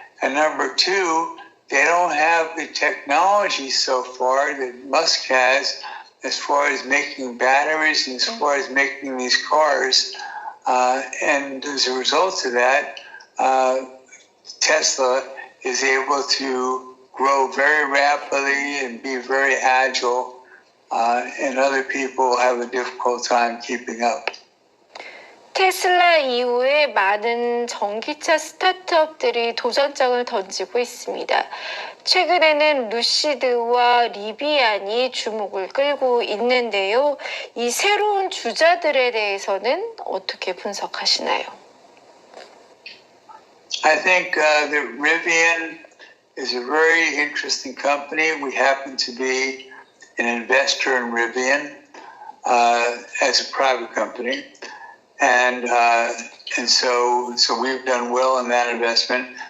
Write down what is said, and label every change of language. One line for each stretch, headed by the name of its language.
English: And number two, they don't have the technology so far that Musk has as far as making batteries and as far as making these cars. And as a result of that, Tesla is able to grow very rapidly and be very agile, and other people have a difficult time keeping up.
Korean: 테슬라 이후에 많은 전기차 스타트업들이 도전장을 던지고 있습니다. 최근에는 루시드와 리비안이 주목을 끌고 있는데요. 이 새로운 주자들에 대해서는 어떻게 분석하시나요?
English: I think that Rivian is a very interesting company. We happen to be an investor in Rivian as a private company, and so we've done well in that investment.